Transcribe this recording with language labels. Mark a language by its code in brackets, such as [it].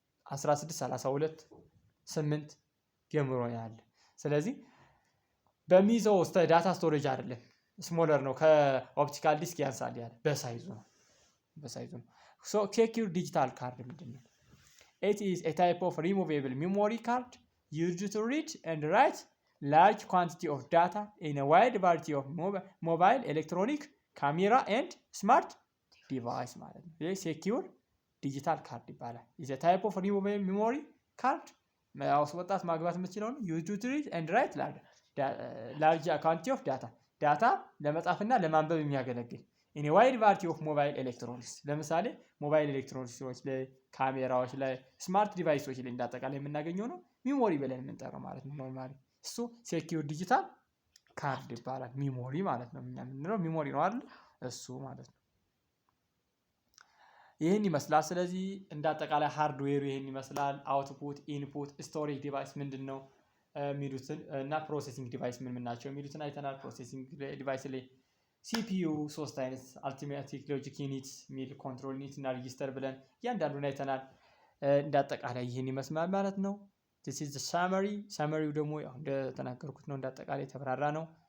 [am] 16 32 8 ጀምሮ ያለ ስለዚህ በሚይዘው ዳታ ስቶሬጅ አይደለም ስሞለር ነው ከኦፕቲካል ዲስክ ያንሳል ያለ በሳይዙ ነው [en] so secure digital card [am] ምንድነው? [en] it is a type of removable memory card used to read and write large quantity of data in a wide variety of mobile electronic camera and smart device [am] ማለት ነው። ይሄ [en] secure digital card ይባላል። is a type of removable memory card [am] ማውጣት ማግባት የምትችለው ነው [en] used to read and write large quantity of data [am] ለመጻፍና ለማንበብ የሚያገለግል [en] in a wide variety of mobile electronics [am] ለምሳሌ ሞባይል ኤሌክትሮኒክሶች ላይ ካሜራዎች ላይ ስማርት ዲቫይሶች ላይ እንዳጠቃላይ የምናገኘው ነው ሚሞሪ ብለን የምንጠራው ማለት ነው። ኖርማሊ እሱ ሴኪዩር ዲጂታል ካርድ ይባላል። ሚሞሪ ማለት ነው የምንለው ሚሞሪ ነው አይደል? እሱ ማለት ነው። ይህን ይመስላል። ስለዚህ እንዳጠቃላይ ሃርድዌሩ ይህን ይመስላል። አውትፑት፣ ኢንፑት፣ ስቶሬጅ ዲቫይስ ምንድነው የሚሉትን እና ፕሮሴሲንግ ዲቫይስ ምን ናቸው የሚሉትን አይተናል። ፕሮሴሲንግ ዲቫይስ ላይ ሲፒዩ 3 አይነት አርትሜቲክ ሎጂክ ዩኒት ሚል ኮንትሮል ዩኒት እና ሬጂስተር ብለን እያንዳንዱን አይተናል። እንዳጠቃላይ ይህን ይመስላል ማለት ነው። [en] this is the summary [am] ሰመሪው ደግሞ ያው እንደተናገርኩት ነው እንዳጠቃላይ ተብራራ ነው።